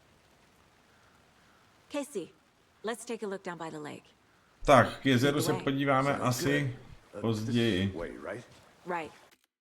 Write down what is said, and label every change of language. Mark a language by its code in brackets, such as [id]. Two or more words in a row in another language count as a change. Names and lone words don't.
[en] Casey, let's take a look down by the lake. [cs] Tak, k jezeru se podíváme asi později. [en] Way, right? Right.